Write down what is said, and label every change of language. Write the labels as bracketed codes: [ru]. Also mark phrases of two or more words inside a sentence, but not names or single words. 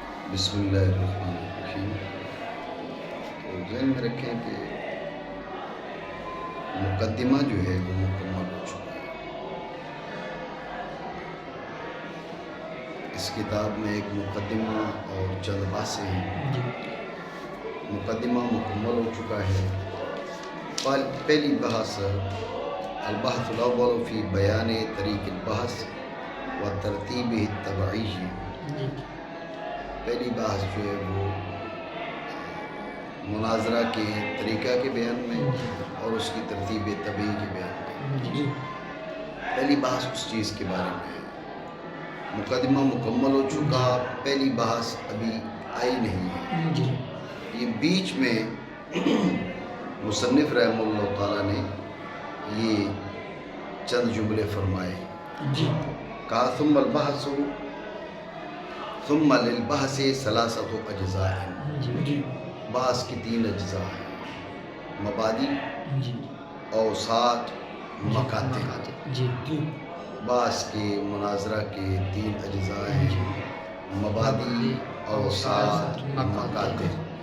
[ar] بسم اللہ الرحمن الرحیم۔ [ur] تو ذہن میں رکھیں کہ مقدمہ جو ہے وہ مکمل ہو چکا ہے۔ اس کتاب میں ایک مقدمہ اور چند بحثیں ہیں۔ مقدمہ مکمل ہو چکا ہے۔ پہلی بحث [ar] البحث الاول فی بیان طریق البحث و ترتیب التبعی [ur] ہے۔ پہلی بحث جو ہے وہ مناظرہ کے طریقہ کے بیان میں اور اس کی ترتیب طبعی کے بیان میں۔ پہلی بحث اس چیز کے بارے میں ہے۔ مقدمہ مکمل ہو چکا، پہلی بحث ابھی آئی نہیں ہے۔ یہ بیچ میں مصنف [ar] رحمہ اللہ تعالیٰ [ur] نے یہ چند جملے فرمائے۔ [ar] کہا ثم البحث ثم للبحث ثلاثۃ اجزاء۔ [ur] بحث کی 3 اجزاء ہیں: مبادی، اوساط، مکاتب۔ بحث کے مناظرہ کے 3 اجزاء ہیں: مبادی، اوساط، مکاتب۔